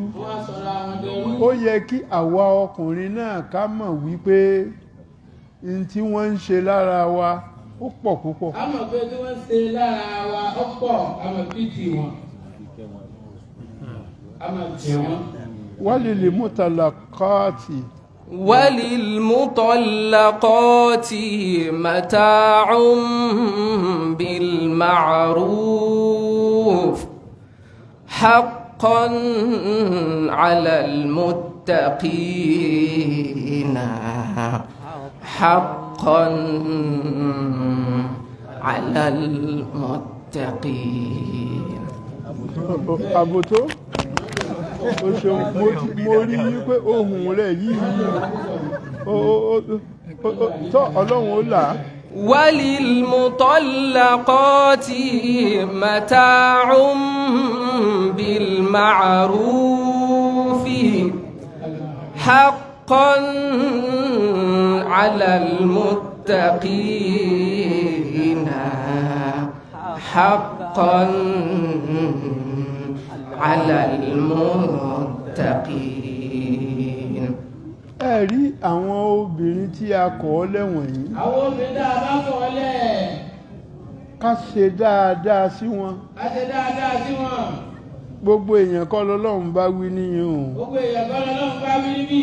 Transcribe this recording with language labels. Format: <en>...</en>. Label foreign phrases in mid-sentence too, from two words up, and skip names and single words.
<yo>ó yẹ kí àwa ọkùnrin náà ká mọ̀ wípé n tí wọ́n ń ṣe lára wa ó pọ̀ púpọ̀. a mọ̀ pé tí wọ́n ń ṣe lára wa ó pọ̀ a mọ̀ pìtì wọn a mọ̀ tẹ̀ wọ́n.</yo> <ar>وللمطلقات متاع بالمعروف حقا على المتقين حقا على المتقين.</ar> <yo>àbòtó o ṣeun mo rí i pé ohùn rẹ̀ yìí tọ́ Ọlọ́run ó là á.</yo> <ar>وللمطلقات متاع بالمعروف حقا على المتقين حقا على المتقين.</ar> <yo>ẹ rí àwọn obìnrin tí a kọ̀ ọ́ lẹ́wọ̀n yìí. àwọn obìnrin tá a bá kọ̀ ọ́ lẹ̀. ká ṣe dáadáa sí wọn. ká ṣe dáadáa sí wọn. gbogbo èèyàn kọ́ lọ́lọ́run bá wí níyìn o. gbogbo èèyàn kọ́ lọ́lọ́run bá wí níbí.</yo>